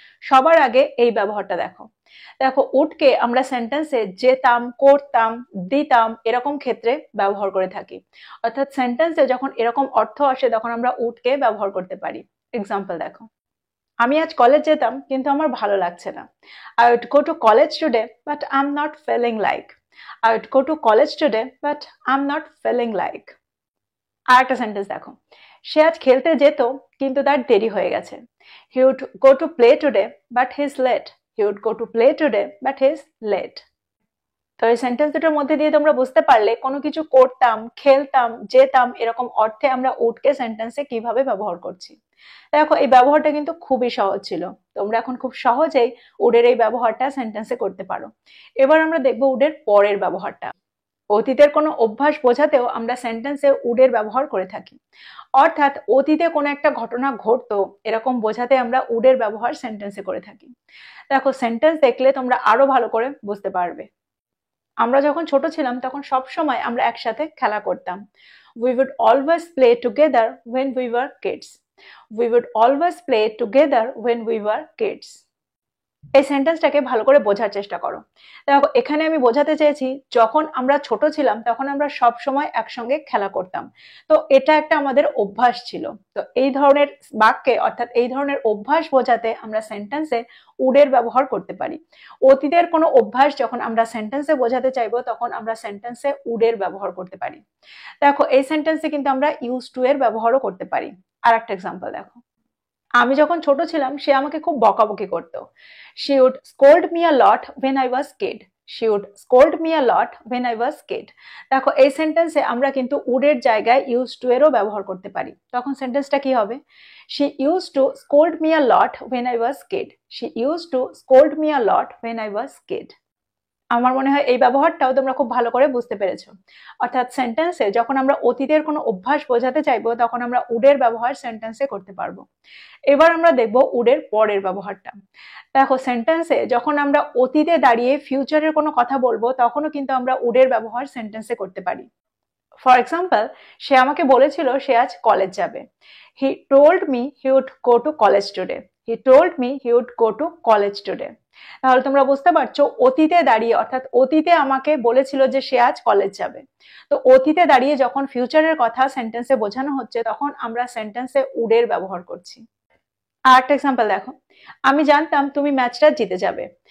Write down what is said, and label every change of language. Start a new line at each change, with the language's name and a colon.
Bangla: সবার আগে এই ব্যবহারটা দেখো। দেখো, উডকে আমরা সেন্টেন্সে যেতাম, করতাম, দিতাম এরকম ক্ষেত্রে ব্যবহার করে থাকি। অর্থাৎ সেন্টেন্সে যখন এরকম অর্থ আসে তখন আমরা উডকে ব্যবহার করতে পারি। এক্সাম্পল দেখো, আমি আজ কলেজ যেতাম কিন্তু আমার ভালো লাগছে না।
English: I would go to college today but I'm not feeling like. I would go to college today but I'm not feeling like.
Bangla: আর একটা সেন্টেন্স দেখো, সে আজ খেলতে যেত কিন্তু তার দেরি হয়ে গেছে।
English: He would go to play today but he's late. He would go to play today but he's late.
Bangla: তো এই সেন্টেন্স দুটোর মধ্যে দিয়ে তোমরা বুঝতে পারলে কোনো কিছু করতাম, খেলতাম, যেতাম এরকম অর্থে আমরা উডকে সেন্টেন্সে কিভাবে ব্যবহার করছি। দেখো, এই ব্যবহারটা কিন্তু খুবই সহজ ছিল, তোমরা এখন খুব সহজেই উডের এই ব্যবহারটা সেন্টেন্সে করতে পারো। এবার আমরা দেখবো উডের পরের ব্যবহারটা। অতীতের কোনো অভ্যাস বোঝাতেও আমরা সেন্টেন্সে উডের ব্যবহার করে থাকি। অর্থাৎ অতীতে কোনো একটা ঘটনা ঘটতো এরকম বোঝাতে আমরা উডের ব্যবহার সেন্টেন্সে করে থাকি। দেখো, সেন্টেন্স দেখলে তোমরা আরো ভালো করে বুঝতে পারবে। আমরা যখন ছোট ছিলাম তখন সব সময় আমরা একসাথে খেলা করতাম।
English: We would always play together when we were kids. We would always play together when we were kids.
Bangla: এই সেন্টেন্সটাকে ভালো করে বোঝার চেষ্টা করো। দেখো, এখানে আমি বোঝাতে চেয়েছি যখন আমরা ছোট ছিলাম তখন আমরা সব সময় একসঙ্গে খেলা করতাম। তো এটা একটা আমাদের অভ্যাস ছিল। তো এই ধরনের বাক্যে অর্থাৎ এই ধরনের অভ্যাস বোঝাতে আমরা সেন্টেন্সে উডের ব্যবহার করতে পারি। অতীতের কোনো অভ্যাস যখন আমরা সেন্টেন্সে বোঝাতে চাইবো তখন আমরা সেন্টেন্সে উডের ব্যবহার করতে পারি। দেখো, এই সেন্টেন্সে কিন্তু আমরা ইউজ টু এর ব্যবহারও করতে পারি। আর একটা এক্সাম্পল দেখো, আমি যখন ছোট ছিলাম সে আমাকে খুব বকাবকি করতো।
English: She would scold me a lot when I was kid. She would scold me a lot when I was kid.
Bangla: দেখো, এই সেন্টেন্সে আমরা কিন্তু উডের জায়গায় ইউজ টু এরও ব্যবহার করতে পারি। তখন সেন্টেন্সটা কি হবে?
English: She used to scold me a lot when I was kid. She used to scold me a lot when I was kid.
Bangla: আমার মনে হয় এই ব্যবহারটাও তোমরা খুব ভালো করে বুঝতে পেরেছো। অর্থাৎ সেন্টেন্সে যখন আমরা অতীতের কোনো অভ্যাস বোঝাতে চাইবো তখন আমরা উডের ব্যবহার সেন্টেন্সে করতে পারবো। এবার আমরা দেখবো উডের পরের ব্যবহারটা। দেখো, সেন্টেন্সে যখন আমরা অতীতে দাঁড়িয়ে ফিউচারের কোনো কথা বলবো তখনও কিন্তু আমরা উডের ব্যবহার সেন্টেন্সে করতে পারি। ফর এক্সাম্পল, সে আমাকে বলেছিল সে আজ কলেজ যাবে।
English: He told me he would go to college today. He told me he would go to college today.
Bangla: তাহলে তোমরা বুঝতে পারছো অতীতে দাঁড়িয়ে অর্থাৎ অতীতে আমাকে বলেছিল যে সে আজ কলেজ যাবে। তো অতীতে দাঁড়িয়ে যখন ফিউচারের কথা সেন্টেন্সে বোঝানো হচ্ছে তখন আমরা সেন্টেন্সে উডের ব্যবহার করছি। আর একটা এক্সাম্পল দেখো, আমি জানতাম তুমি ম্যাচটা জিতে যাবে।